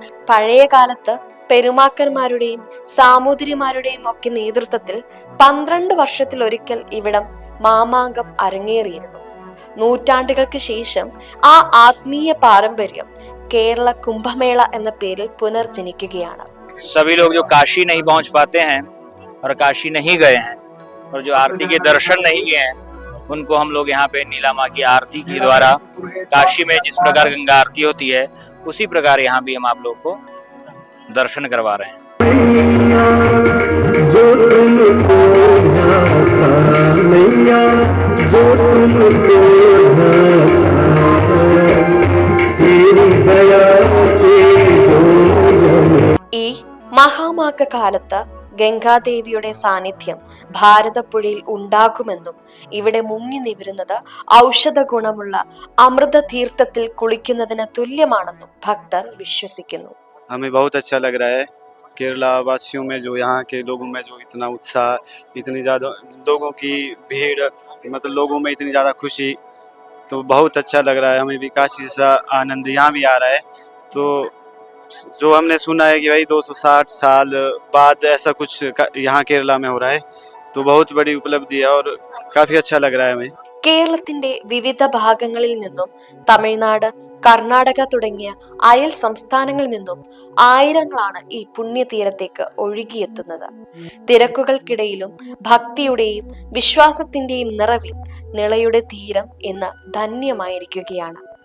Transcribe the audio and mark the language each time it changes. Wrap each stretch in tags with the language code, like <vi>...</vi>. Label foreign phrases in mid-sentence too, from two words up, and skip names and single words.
<ml>പഴയ കാലത്ത് പെരുമാക്കന്മാരുടെയും സാമൂതിരിമാരുടെയും ഒക്കെ നേതൃത്വത്തിൽ 12 വർഷത്തിലൊരിക്കൽ ഇവിടം മാമാങ്കം അരങ്ങേറിയിരുന്നു. നൂറ്റാണ്ടുകൾക്ക് ശേഷം ആ ആത്മീയ പാരമ്പര്യം കേരള കുംഭമേള എന്ന പേരിൽ പുനർജനിക്കുകയാണ്.</ml> <hi>सभी लोग जो काशी नहीं पहुंच पाते हैं और काशी नहीं गए हैं और जो आरती के दर्शन नहीं किए हैं, उनको हम लोग यहाँ पे नीला माँ की आरती के द्वारा काशी में जिस प्रकार गंगा आरती होती है उसी प्रकार यहाँ भी हम आप लोग को दर्शन करवा रहे हैं.</hi> <ml>ഈ മഹാമാഘ കാലത്ത് ഗംഗാദേവിയുടെ സാന്നിധ്യം ഭാരതപ്പുഴയിൽ ഉണ്ടാകുമെന്നും ഇവിടെ മുങ്ങി നിവരുന്നത് ഔഷധ ഗുണമുള്ള അമൃത തീർത്ഥത്തിൽ കുളിക്കുന്നതിന് തുല്യമാണെന്നും ഭക്തർ വിശ്വസിക്കുന്നു.</ml> <hi>हमें बहुत अच्छा लग रहा है. केरला वासियों में जो यहाँ के लोगों में जो इतना उत्साह, इतनी ज़्यादा लोगों की भीड़, मतलब लोगों में इतनी ज़्यादा खुशी, तो बहुत अच्छा लग रहा है. हमें भी काशी सा आनंद यहाँ भी आ रहा है. तो जो हमने सुना है कि भाई 260 साल बाद ऐसा कुछ यहाँ केरला में हो रहा है, तो बहुत बड़ी उपलब्धि है और काफ़ी अच्छा लग रहा है हमें.</hi> <ml>കേരളത്തിന്റെ വിവിധ ഭാഗങ്ങളിൽ നിന്നും തമിഴ്നാട്, കർണാടക തുടങ്ങിയ അയൽ സംസ്ഥാനങ്ങളിൽ നിന്നും ആയിരങ്ങളാണ് ഈ പുണ്യതീരത്തേക്ക് ഒഴുകിയെത്തുന്നത്. തിരക്കുകൾക്കിടയിലും ഭക്തിയുടെയും വിശ്വാസത്തിന്റെയും നിറവിൽ നിളയുടെ തീരം ഇന്ന് ധന്യമായിരിക്കുകയാണ്.</ml>